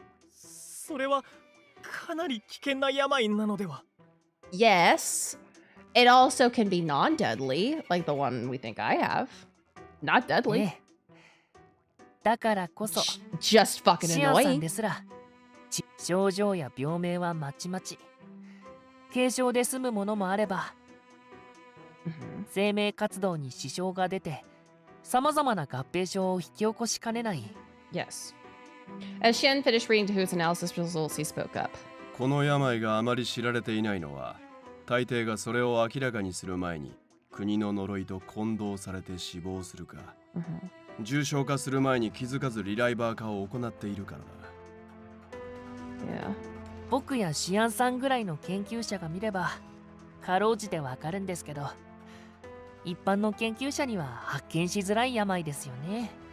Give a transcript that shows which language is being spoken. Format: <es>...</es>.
<ja>それはかなり危険な病なのでは？</ja> <en>Yes. It also can be non-deadly, like the one we think I have. Not deadly.</en> <ja>だからこそ、</ja> <en>just fucking</en> <ja>シアンさん</ja> <en>annoying.</en> <ja>ですら、症状や病名はまちまち。軽症で済むものもあれば、生命活動に支障が出て、様々な合併症を引き起こしかねない。</ja> <en>Yes. As Shen finished reading Dahoot's analysis results, he spoke up.</en> <ja>この病があまり知られていないのは、大抵がそれを明らかにする前に国の呪いと混同されて死亡するか、重症化する前に気づかずリライバー化を行っているからだ。僕やシアンさんぐらいの研究者が見ればかろうじてわかるんですけど、一般の研究者には発見しづらい病ですよね。</ja>